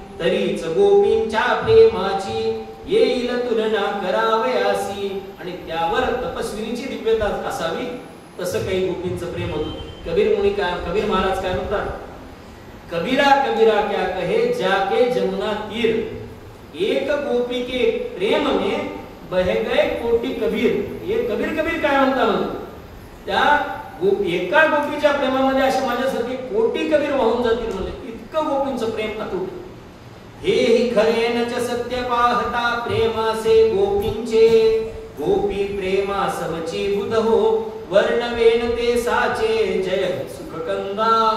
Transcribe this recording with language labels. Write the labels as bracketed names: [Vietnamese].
[Marathi] तरीच गोपींच्या प्रेमाची येईल तुलना करावयासी. आणि त्यावर तपस्विनीची दिव्यता असावी तसं काही गोपींचं प्रेम होतं. कबीर महाराज काय म्हणतात, [Hindi] कबीरा कबीरा क्या कहे जाके जमुना तीर. एक गोपी के प्रेम में बह गए कोटी कबीर. [Marathi] हे कबीर काय म्हणता म्हणजे, त्या एका गोपीच्या प्रेमामध्ये असे माझ्यासाठी कोटी कबीर वाहून जातील म्हणजे. इतकं गोपींचं प्रेम अतूट. हे ही खरे नच सत्य पाहता प्रेमासे गोपींचे. गोपी प्रेमा समची बुध हो वर्णवेन ते साचे. जय सुखकंदा.